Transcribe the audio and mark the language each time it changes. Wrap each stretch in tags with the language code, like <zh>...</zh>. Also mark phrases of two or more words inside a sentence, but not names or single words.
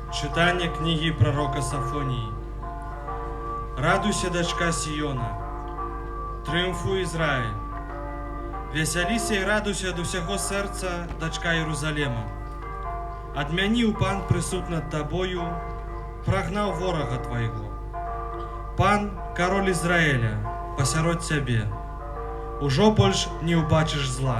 <ru>Читание книги пророка Сафонии. Радуйся, дочка Сиона, трыумфуй, Израиль.</ru> <be>Весяліся і радуйся ад усяго сэрца, дачка Єрусалема. Адмяніў Пан прысуд над табою, прагнаў ворага твайго. Пан, кароль Ізраіля, пасярод цябе, ужо больш не ўбачыш зла.</be>